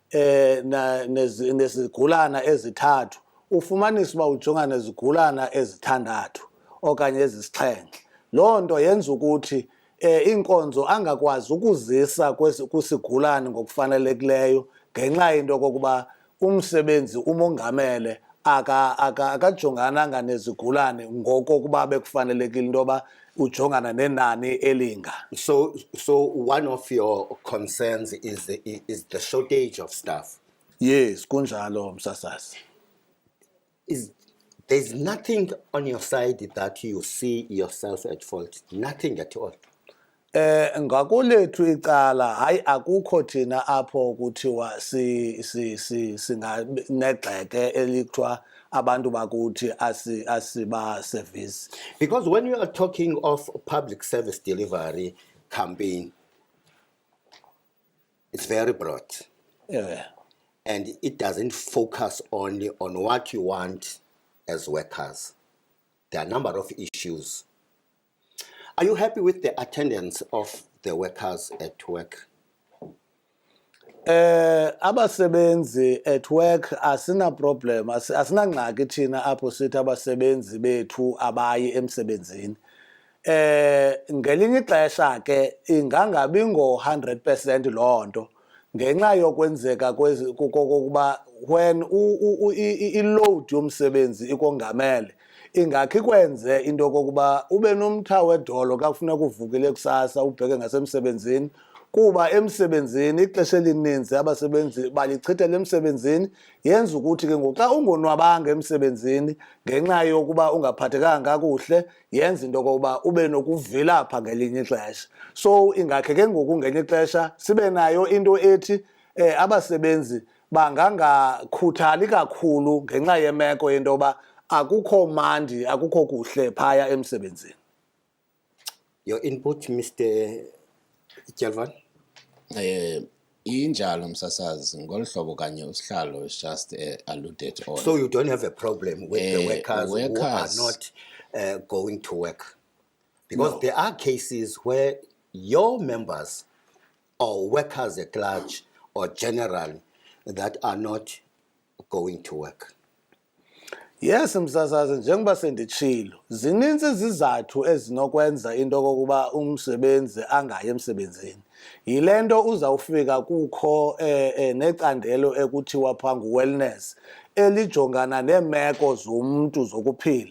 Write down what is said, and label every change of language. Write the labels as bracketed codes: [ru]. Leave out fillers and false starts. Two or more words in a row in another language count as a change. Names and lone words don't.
[xh] nezigulana ezithathu ufumanisa uba ujongana nezigulana ezithandathu okanye ezisixhenxe loo nto yenza ukuthi inkonzo angakwazi ukuzisa kwisigulane ngokufanelekileyo ngenxa yento kokuba umsebenzi umongamele akajongananga nezigulane ngokokuba bekufanelekile into yoba ujongana nenani elinga. [en] So one of your concerns is the shortage of staff. Yes, [xh] kunjalo msasazi. [en] There's nothing on your side that you see yourself at fault, nothing at all. [xh] Ngakulethu icala hayi akukho thina apho kuthiwa singanegxeke elikuthiwa abantu bakuthi asiba service. [en] Because when you are talking of public service delivery campaign, it's very broad. Yeah. And it doesn't focus only on what you want as workers. There are a number of issues. Are you happy with the attendance of the workers at work? [xh] Abasebenzi [en] at work [xh] asina problem, asina ngxaki thina apho sithi abasebenzi bethu abayi emsebenzini. Ngelinye ixesha ke ingangabi ngo-100% loo nto ngenxa yokwenzeka kokuba when i-load yomsebenzi ikongamele ingakhi kwenze into kokuba ube nomtha wedolo xa kufuneka uvukile kusasa ubheke ngasemsebenzini kuba emsebenzini ixesha elininzi abasebenzi balichithela emsebenzini yenza ukuthi ke ngoku xa ungonwabanga emsebenzini ngenxa yokuba ungaphathekanga kakuhle yenza into kokuba ube nokuvilapha ngelinye ixesha. So ingakhe ke ngoku ngelinye ixesha sibe nayo into ethi abasebenzi bangangakhuthali kakhulu ngenxa yemeko yento yoba akukho mandi akukho kuhle phaya emsebenzini. [en] Your input, Mr. Kelvan? [xh] Injalo msasazi ngolu hlobo kanye usihlalo [en] is just alluded on. So you don't have a problem with the workers who are not going to work? Because there are cases where your members or workers at large or general that are not going to work. Yes, [xh] msasazi njengoba senditshilo zininzi izizathu ezinokwenza into kokuba umsebenzi angayi emsebenzini. Yile nto uzawufika kukho necandelo ekuthiwa phangu wellness elijongana neemeko zomntu zokuphila.